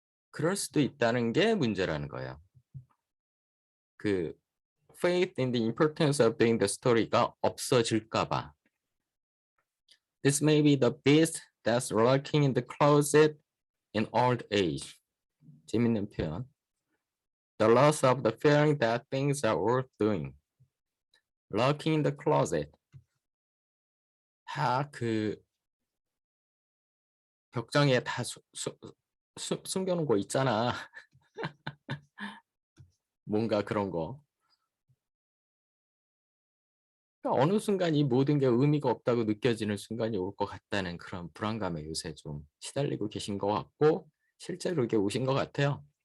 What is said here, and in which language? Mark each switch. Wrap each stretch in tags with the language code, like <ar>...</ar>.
<ko>그럴 수도 있다는 게 문제라는 거예요. 그</ko> <en>faith in the importance of doing the story</en> <ko>가 없어질까 봐.</ko> <en>This may be the beast that's lurking in the closet in old age.</en> <ko>재밌는 표현.</ko> <en>The loss of the feeling that things are worth doing. Lurking in the closet.</en> <ko>다 그 벽장에 다 숨겨놓은 거 있잖아. 뭔가 그런 거. 그러니까 어느 순간 이 모든 게 의미가 없다고 느껴지는 순간이 올 것 같다는 그런 불안감에 요새 좀 시달리고 계신 것 같고 실제로 이게 오신 것 같아요.</ko>